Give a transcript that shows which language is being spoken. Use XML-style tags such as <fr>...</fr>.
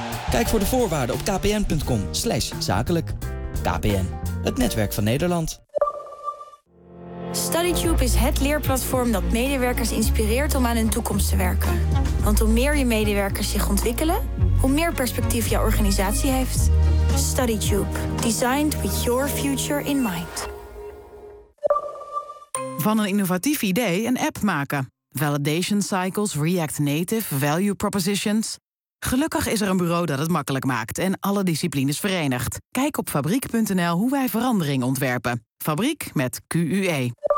<nl>Kijk voor de voorwaarden op kpn.com/zakelijk. KPN, het netwerk van Nederland. StudyTube is het leerplatform dat medewerkers inspireert om aan hun toekomst te werken. Want hoe meer je medewerkers zich ontwikkelen, hoe meer perspectief jouw organisatie heeft.</nl> <en>StudyTube, designed with your future in mind.</en> <nl>Van een innovatief idee een app maken.</nl> <en>Validation cycles, React Native, value propositions.</en> <nl>Gelukkig is er een bureau dat het makkelijk maakt en alle disciplines verenigt. Kijk op fabriek.nl hoe wij verandering ontwerpen. Fabriek met QUE.</nl>